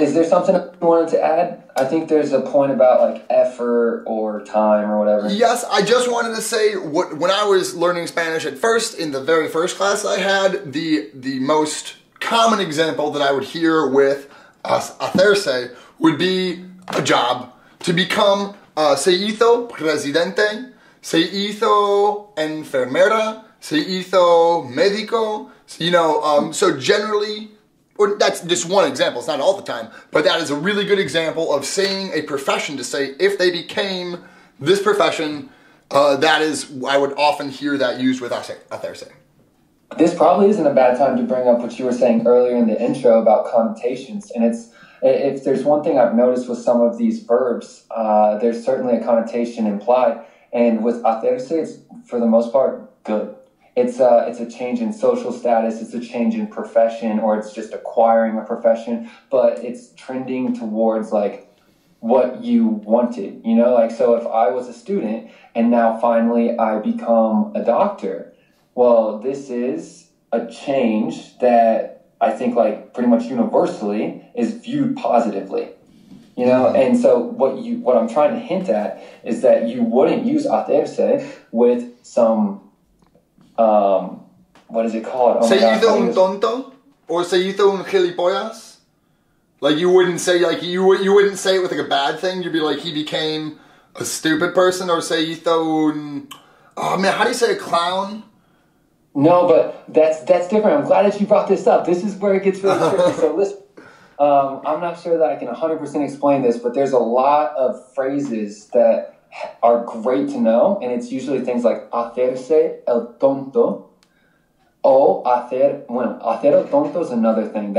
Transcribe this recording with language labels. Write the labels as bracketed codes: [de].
[en] Is there something you wanted to add? I think there's a point about like effort or time or whatever. Yes, I just wanted to say, when I was learning Spanish at first, in the very first class I had, the most common example that I would hear with hacerse would be a job. To become [es] se hizo presidente, se hizo enfermera, se hizo médico. [en] You know, so generally, or that's just one example, it's not all the time, but that is a really good example of saying a profession, to say if they became this profession, that is, I would often hear that used with hacerse. This probably isn't a bad time to bring up what you were saying earlier in the intro about connotations. And if there's one thing I've noticed with some of these verbs, there's certainly a connotation implied. And with hacerse, it's for the most part good. It's a change in social status, it's a change in profession, or it's just acquiring a profession, but it's trending towards like what you wanted, you know? Like, so if I was a student and now finally I become a doctor, well, this is a change that I think like pretty much universally is viewed positively. You know, and so what I'm trying to hint at is that you wouldn't use hacerse with some what is it called? Oh [es] se hizo un tonto, or se hizo un gilipollas. [en] Like you wouldn't say you wouldn't say it with like a bad thing. You'd be like, he became a stupid person, or [es] se hizo un, [en] oh man, how do you say a clown? No, but that's different. I'm glad that you brought this up. This is where it gets really tricky. So listen, I'm not sure that I can 100% explain this, but there's a lot of phrases that are great to know, and it's usually things like [es] hacerse el tonto, o hacer el tonto [en] is another thing.